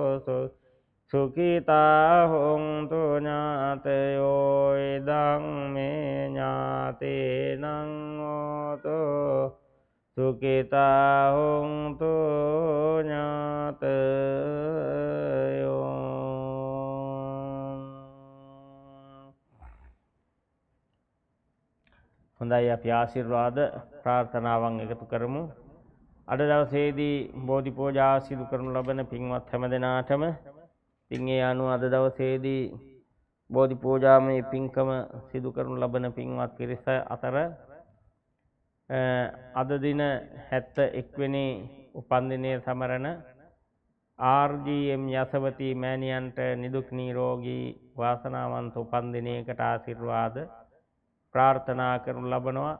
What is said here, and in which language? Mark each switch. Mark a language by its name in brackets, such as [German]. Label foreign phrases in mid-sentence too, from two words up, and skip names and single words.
[Pali] සුඛිතා හොන්තු ඥාතයෝ ධම්මේ ඥාතිනං හෝතු සුඛිතා හොන්තු ඥාතයෝ. [Sinhala] හොඳයි, අපි ආශිර්වාද ප්‍රාර්ථනාවන් එකතු කරමු. අද දවසේදී බෝධි පූජා සිදු කරනු ලබන පින්වත් හැම දෙනාටම පින් ඒ අනුව අද දවසේදී බෝධි පූජාමය පින්කම සිදු කරනු ලබන පින්වත් පිරිස අතර අද දින 71 වෙනි උපන්දිනය සමරන RGM යසවති මෑණියන්ට නිදුක් නිරෝගී වාසනාවන්ත උපන්දිනයකට ආශිර්වාද ප්‍රාර්ථනා කරනු ලබනවා.